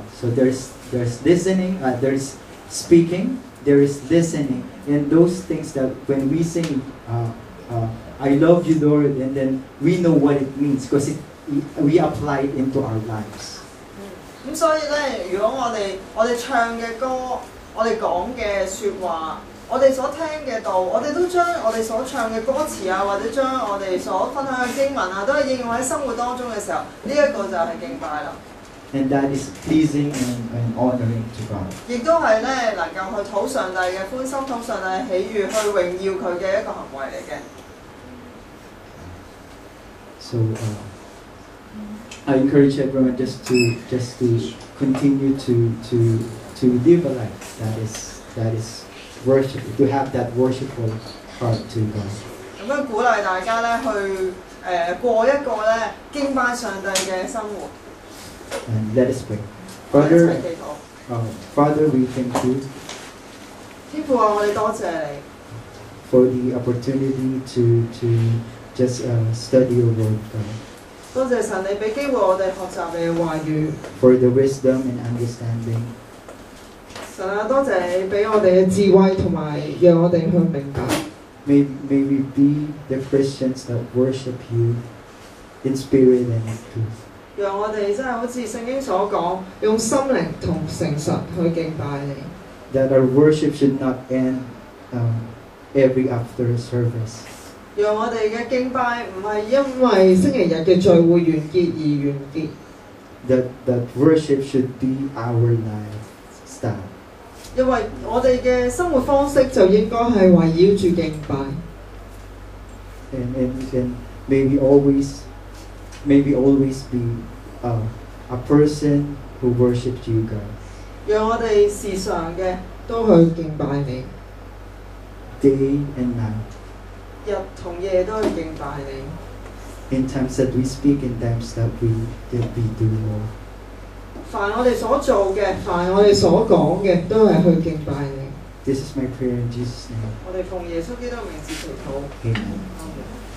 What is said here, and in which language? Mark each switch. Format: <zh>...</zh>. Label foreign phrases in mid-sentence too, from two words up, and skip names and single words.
<en>So there's listening, there's speaking, there is listening, and those things that when we sing I love you, Lord, and then we know what it means because we apply it into our lives.</en> <yue>咁所以咧，如果我哋唱嘅歌，我哋講嘅説話，我哋所聽嘅道，我哋都將我哋所唱嘅歌詞啊，或者將我哋所分享嘅經文啊，都係應用喺生活當中嘅時候，呢一個就係敬拜啦。</yue> <en>And that is pleasing and honoring to God.</en> <yue>亦都係咧能夠去討上帝嘅歡心、討上帝喜悅，去榮耀佢嘅一個行為嚟嘅。</yue> <en>So I encourage everyone just to continue to live a life that is worship, to have that worshipful heart to God.</en> <yue>咁樣鼓勵大家咧去過一個咧敬拜上帝嘅生活。</yue> <en>And let us pray.</en> <yue>我哋一</yue> <en>Father,</en> <yue>齊祈禱。</yue> <en>Father, we thank you</en> <yue>天父啊，我哋多謝你，</yue> <en>for the opportunity to just study your word, God.</en> <yue>多謝神你俾機會我哋學習你嘅話語。</yue> <en>For the wisdom and understanding.</en> <yue>神啊，多謝你俾我哋嘅智慧同埋讓我哋去明白。</yue> <en>May we be the Christians that worship you in spirit and in truth.</en> <yue>讓我哋真係好似聖經所講，用心靈同誠實去敬拜你。</yue> <en>That our worship should not end every after service.</en> <yue>讓我哋嘅敬拜唔係因為星期日嘅聚會完結而完結。</yue> <en>That worship should be our lifestyle.</en> <yue>因為我哋嘅生活方式就應該係圍繞住敬拜。</yue> <en>And may we always be a person who worships you, God.</en> <yue>讓我哋時常嘅都去敬拜你，</yue> <en>Day and night.</en> <yue>日同夜都去敬拜你。</yue> <en>In times that we speak, in times that we do more.</en> <yue>凡我哋所做嘅，凡我哋所講嘅，都係去敬拜你。</yue> <en>This is my prayer in Jesus' name.</en> <yue>我哋奉耶穌基督嘅名字祈禱。</yue> <en>Amen.</en> <yue>Amen.</yue>